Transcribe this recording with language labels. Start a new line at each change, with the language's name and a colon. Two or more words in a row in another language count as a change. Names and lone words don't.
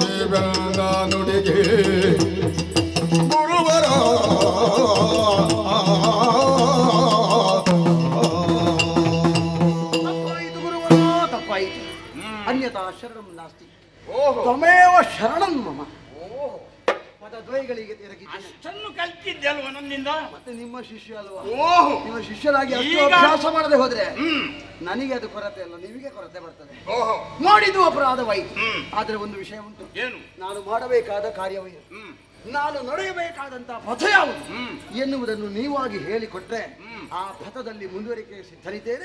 Kannada: ಬಂದ ನುಡಿಗೆ ಗುರುವರ ತಪ್ಪಾಯಿತು ಗುರುವರ ತಪ್ಪಾಯಿತು.
Sanskrit: ಅನ್ಯತಾ ಶರಣಂ ನಾಸ್ತಿ. ತ್ವಮೇವ ಶರಣಂ ಮಮ.
Kannada: ಪದದ್ವಯಗಳಿಗೆ ಅಷ್ಟನ್ನು ಕಲ್ತಿದ್ದೆ ಅಲ್ವಾ ನನ್ನಿಂದ? ಮತ್ತೆ ನಿಮ್ಮ ಶಿಷ್ಯ ಅಲ್ವಾ? ಓಹೋ, ನಿಮ್ಮ ಶಿಷ್ಯರಾಗಿ ಅಷ್ಟು ಈಗ ಅಭ್ಯಾಸ ಮಾಡದೆ ಹೋದ್ರೆ ನನಗೆ ಅದು ಕೊರತೆ ಅಲ್ಲ, ನಿಮಗೆ ಕೊರತೆ ಬರ್ತದೆ. ಮಾಡಿದ್ದು ಅಪರಾಧವಾಯಿತು. ಆದ್ರೆ ಒಂದು ವಿಷಯ ಉಂಟು. ಏನು? ನಾನು ಮಾಡಬೇಕಾದ ಕಾರ್ಯವೇನು, ನಾನು ನಡೆಯಬೇಕಾದಂತಹ ಪಥ ಯಾವುದು ಎನ್ನುವುದನ್ನು ನೀವಾಗಿ ಹೇಳಿಕೊಟ್ರೆ ಆ ಪಥದಲ್ಲಿ ಮುಂದುವರಿಕೆ ಸಿದ್ಧರಿದ್ದೇನೆ.